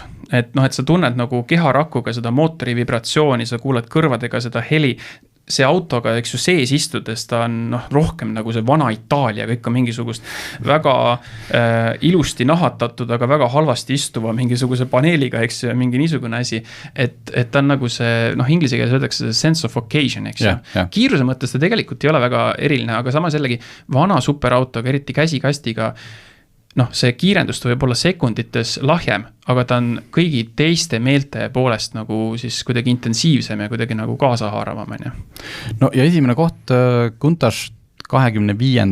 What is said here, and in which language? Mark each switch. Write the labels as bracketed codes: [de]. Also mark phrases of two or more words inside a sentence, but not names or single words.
[et] Et sa tunned nagu keharakuga seda mootori vibratsiooni, sa kuuled kõrvadega seda heli, see autoga, eks ju, sees istudes ta on rohkem nagu see vana Itaalia, kõik on mingisugust väga ilusti nahatatud, aga väga halvasti istuva mingisuguse paneeliga, eks ju, mingi niisugune asi, et ta on nagu see, inglise keeles öeldakse see [en] sense of occasion, [et] eks ju. Kiiruse mõttes ta tegelikult ei ole väga eriline, aga samas jällegi vana superautoga, eriti käsikastiga, see kiirendus võib olla sekundites lahjem, aga ta on kõigi teiste meelte poolest nagu siis kuidagi intensiivsem ja kuidagi nagu kaasahaaravam. No ja esimene koht Countach 25.